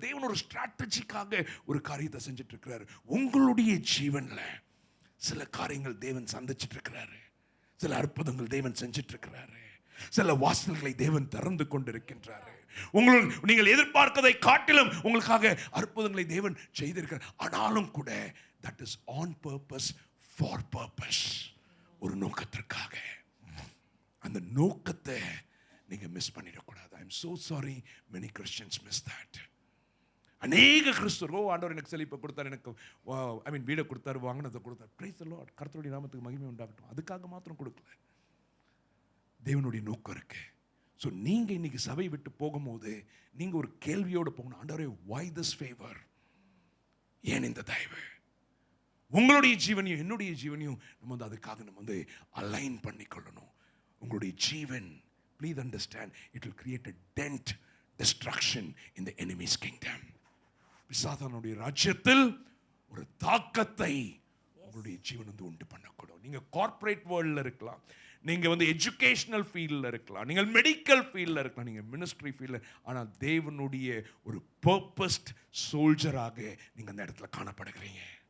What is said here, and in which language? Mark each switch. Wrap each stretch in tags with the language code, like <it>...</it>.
<ta>தேவன் ஒரு ஸ்ட்ராட்டஜிக்காக ஒரு காரியத்தை செஞ்சுட்டு இருக்கிறாரு. உங்களுடைய ஜீவன்ல சில காரியங்கள் தேவன் சந்திச்சுட்டு இருக்கிறாரு. சில அற்புதங்கள் தேவன் செஞ்சிட்டு இருக்கிறாரு. சில வாசல்களை தேவன் திறந்து கொண்டிருக்கின்றாரு. நீங்கள் எதிர்பார்க்கதை காட்டிலும் உங்களுக்காக அற்புதங்களை தேவன் செய்திருக்கிறார். ஆனாலும் கூட</ta> <en>that is on purpose, for purpose,</en> <ta>ஒரு நோக்கத்திற்காக. அந்த நோக்கத்தை நீங்க மிஸ் பண்ணிடக்கூடாது.</ta> <en>I am so sorry many Christians miss that.</en> <ta>அநேக கிறிஸ்தவர்கள் ஆண்டவர் எனக்கு செழிப்பை கொடுத்தார், எனக்கு வீடை கொடுத்தாரு, வாங்கினதை கொடுத்தார். பிரைஸ் தி லார்ட், கர்த்தருடைய நாமத்துக்கு மகிமை உண்டாகட்டும். அதுக்காக மாத்திரம் கொடுக்கல, தேவனுடைய நோக்கம் இருக்கு. ஸோ நீங்க இன்னைக்கு சபை விட்டு போகும்போது நீங்க ஒரு கேள்வியோடு போகணும். ஆண்டவரே,</ta> <en>why this favor?</en> <ta>ஏன் இந்த தயவு? உங்களுடைய ஜீவனையும் என்னுடைய ஜீவனையும் நம்ம அதுக்காக நம்ம அலைன் பண்ணிக்கொள்ளணும். உங்களுடைய ஜீவன்,</ta> <en>please understand, it will create a dent, destruction in the enemy's kingdom.</en> <ta>பிசாசானுடைய ராஜ்யத்தில் ஒரு தாக்கத்தை உங்களுடைய ஜீவன் உண்டு பண்ணக்கூடும். நீங்க கார்ப்பரேட் வேர்ல்ட்ல இருக்கலாம், நீங்க எஜுகேஷனல் ஃபீல்ட்ல இருக்கலாம், நீங்கள் மெடிக்கல் ஃபீல்ட்ல இருக்கலாம், நீங்க மினிஸ்ட்ரி ஃபீல்ட்ல, ஆனா தேவனுடைய ஒரு பர்பஸ்ட் சோல்ஜராக நீங்க அந்த இடத்துல காணப்படுகிறீங்க.</ta>